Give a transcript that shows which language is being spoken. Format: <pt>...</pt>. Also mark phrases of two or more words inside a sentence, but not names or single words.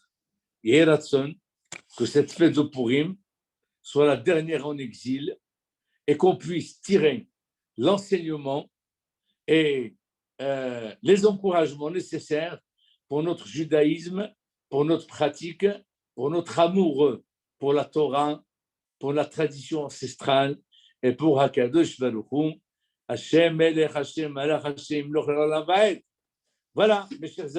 <fr>Et Ratson, que cette fête de Purim soit la dernière en exil et qu'on puisse tirer l'enseignement et les encouragements nécessaires pour notre judaïsme, pour notre pratique, pour notre amour pour la Torah, pour la tradition ancestrale et pour</fr> <he>הקדוש ברוך הוא, השם מלך השם מלך השם ימלוך לעולם ועד.</he> <fr>Voilà, mes chers amis.</fr>